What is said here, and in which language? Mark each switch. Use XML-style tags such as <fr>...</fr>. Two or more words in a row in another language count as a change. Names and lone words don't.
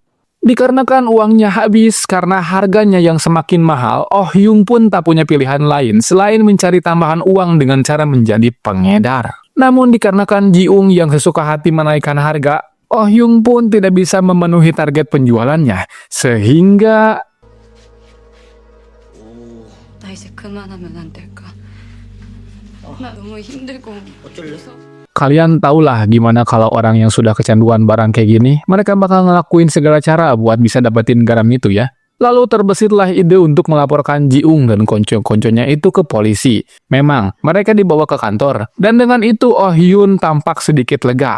<id>Dikarenakan uangnya habis karena harganya yang semakin mahal, Oh Hyun pun tak punya pilihan lain selain mencari tambahan uang dengan cara menjadi pengedar. Namun dikarenakan Ji-ung yang sesuka hati menaikkan harga, Oh Hyun pun tidak bisa memenuhi target penjualannya, sehingga</id> <ko>나 이제 그만하면 안 될까? 나 너무 힘들고 무서워.</ko> <id>kalian tahulah gimana kalau orang yang sudah kecanduan barang kayak gini, mereka bakal ngelakuin segala cara buat bisa dapetin garam itu ya. Lalu terbesitlah ide untuk melaporkan Ji-ung dan konco-konconya itu ke polisi. Memang, mereka dibawa ke kantor. Dan dengan itu Oh Hyun tampak sedikit lega.</id>